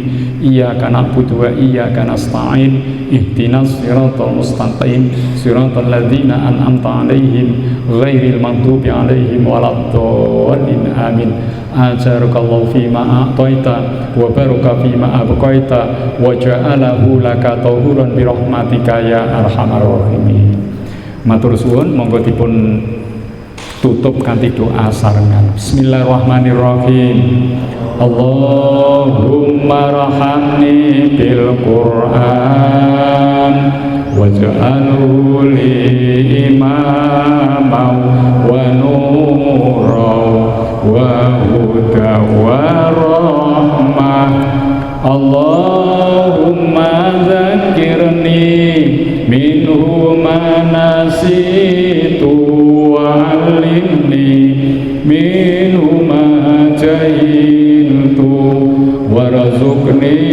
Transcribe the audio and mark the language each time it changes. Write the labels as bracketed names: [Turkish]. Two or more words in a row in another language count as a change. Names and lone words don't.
[Arabic] إياك نعبد وإياك نستعين. اهدنا الصراط المستقيم. صراط الذين أنعمت عليهم غير المغضوب عليهم ولا الضالين. Amin. أجرك الله فيما أعطيت وبارك فيما أبقيت وجعله لك طهورا برحمتك يا أرحم الراحمين. [Javanese] Matur suwun, monggo dipun tutup kanthi doa sarengan. [Arabic] Bismillahirrahmanirrahim. اللهم ارحمني بالقرآن واجعله لي إماما ونورا وهدى ورحمة. اللهم ذكرني منه ما نسيت وعلمني منه ما جهلت وارزقني